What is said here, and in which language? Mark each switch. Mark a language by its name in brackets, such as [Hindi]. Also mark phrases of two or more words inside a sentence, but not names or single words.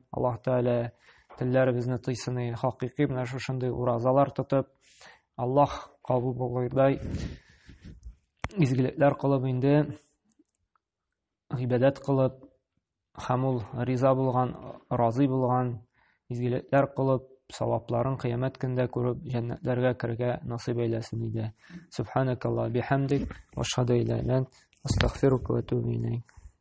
[Tatar] Аллаһ Тааля телләребезне тыйсын, хакыйкый менә шушындый уразалар тотып, Аллаһ кабул булгандай изгелекләр кылып инде гыйбадәт кылып, һәм ул риза булган, разый булган изгелекләр кылып, савапларын кыямәт көндә күреп, җәннәтләргә керергә насыйп әйләсен иде. [Arabic] سبحانك اللهم بحمدك، وأشهد ألا إلا أنت، أستغفرك وأتوب إليك.